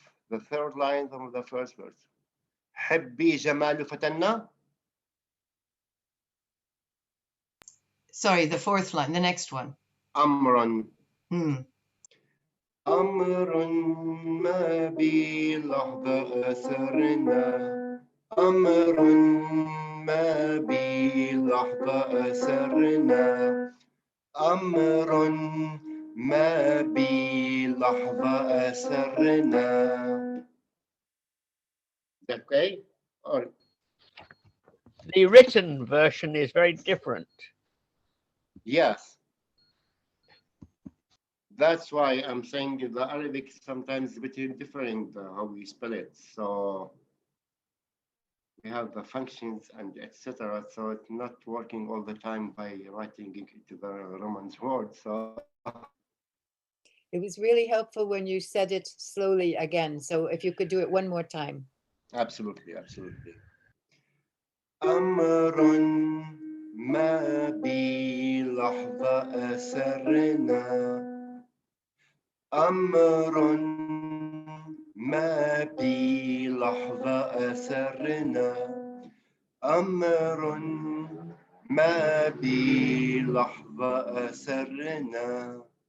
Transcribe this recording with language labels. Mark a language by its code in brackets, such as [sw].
[en] the third line of the first verse. [ar] حبي جمال فتنا. [en] Sorry, the fourth line, the next one. [ar] أمرا Hmm. أمر ما بلحظة أسرنا أمر ما بلحظة أسرنا أمر ما بلحظة أسرنا. [en] Is that okay? Or The written version is very different. yes. That's why I'm saying the Arabic sometimes a bit different how we spell it. So we have the functions and etc. So it's not working all the time by writing into the Roman word. So It was really helpful when you said it slowly again. So if you could do it one more time. absolutely, absolutely. [ar] أمر ما بلحظة أسرنا أمر ما بلحظة أسرنا أمر ما بلحظة أسرنا.